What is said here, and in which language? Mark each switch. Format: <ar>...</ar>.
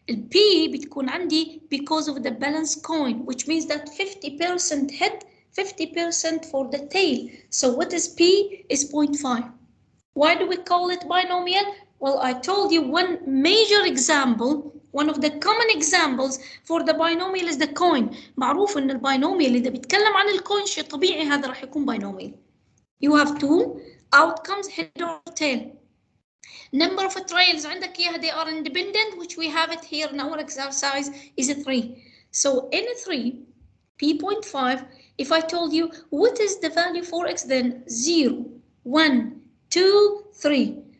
<en>p</en> <ar>بتكون عندي</ar> <en>because of the balanced coin, which means that 50% head, 50% for the tail. So what is p? Is 0.5. Why do we call it binomial? Well, I told you one major example, one of the common examples for the binomial is the coin.</en> <ar>معروف إن الباينوميال إذا بيتكلم عن الكوين شيء طبيعي هذا راح يكون binomial.</ar> <en>You have two outcomes, head or tail. Number of trials</en> <ar>عندك إياها,</ar> <en>they are independent, which we have it here in our exercise is 3. So in 3, p.5, if I told you what is the value for x, then 0, 1, 2, 3.</en>